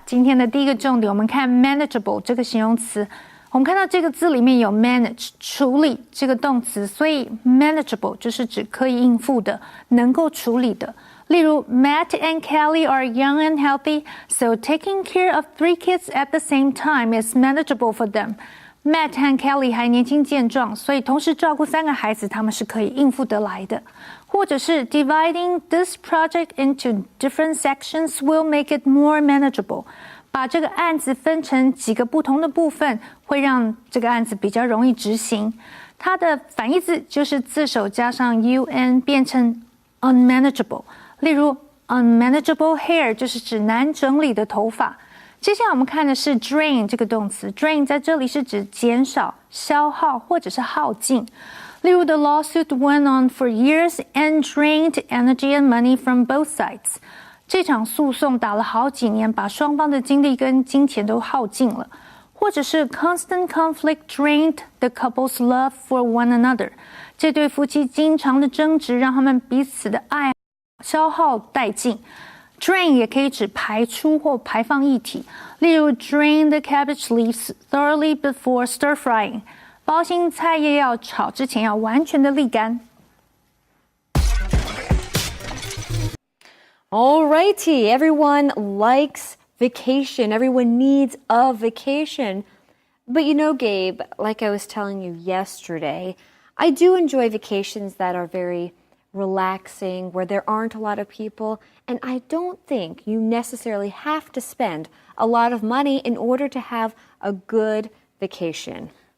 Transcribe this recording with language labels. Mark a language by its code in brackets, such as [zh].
[zh] 今天的第一个重点，我们看 manageable 这个形容词。我们看到这个字里面有 manage 处理这个动词，所以 manageable 就是指可以应付的，能够处理的。例如 [en] Matt and Kelly are young and healthy, so taking care of 3 kids at the same time is manageable for them. [zh] Matt 和 Kelly 还年轻健壮，所以同时照顾3个孩子，他们是可以应付得来的。或者是 [en] dividing this project into different sections will make it more manageable. [zh] 把这个案子分成几个不同的部分，会让这个案子比较容易执行。它的反义字就是字首加上 un 变成 unmanageable。例如 [en] unmanageable hair [zh] 就是指难整理的头发。接下来我们看的是 drain 这个动词 drain 在这里是指减少、消耗或者是耗尽。例如 [en] the lawsuit went on for years and drained energy and money from both sides。 [zh] 这场诉讼打了好几年，把双方的精力跟金钱都耗尽了。或者是 [en] constant conflict drained the couple's love for one another。 [zh] 这对夫妻经常的争执，让他们彼此的爱消耗殆尽。 [en] Drain [zh] 也可以指排出或排放液体，例如 [en] drain the cabbage leaves thoroughly before stir frying。 [zh] 包心菜叶要炒之前要完全的沥干。 [en] Alrighty, everyone likes vacation. Everyone needs a vacation. But you know, Gabe, like I was telling you yesterday, I do enjoy vacations that are very relaxing, where there aren't a lot of people, and I don't think you necessarily have to spend a lot of money in order to have a good vacation.